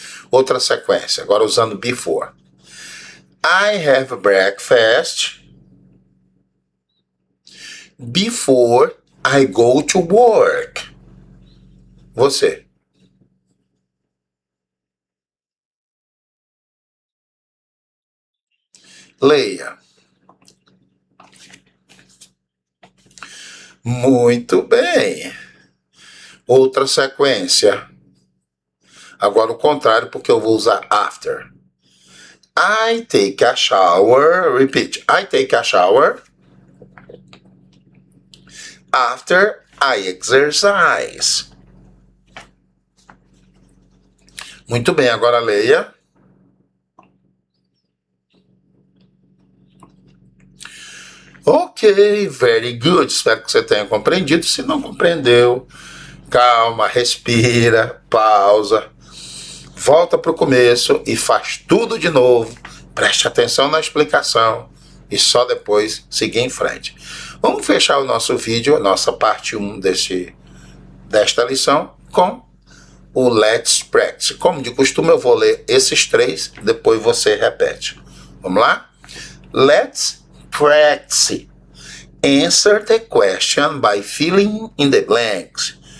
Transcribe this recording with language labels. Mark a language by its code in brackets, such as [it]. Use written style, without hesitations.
[pt] Outra sequência, agora usando before. [en] I have breakfast before I go to work. [pt] Você. Leia. Muito bem. Outra sequência. Agora o contrário, porque eu vou usar after. [en] I take a shower. Repeat. I take a shower after I exercise. [pt] Muito bem, agora leia. [en] Ok, very good. [pt] Espero que você tenha compreendido. Se não compreendeu, calma, respira, pausa, volta para o começo e faz tudo de novo. Preste atenção na explicação e só depois seguir em frente. Vamos fechar o nosso vídeo, a nossa parte 1 desta lição, com o Let's Practice. Como de costume, eu vou ler esses 3, depois você repete. Vamos lá? [en] Let's practice. Answer the question by filling in the blanks.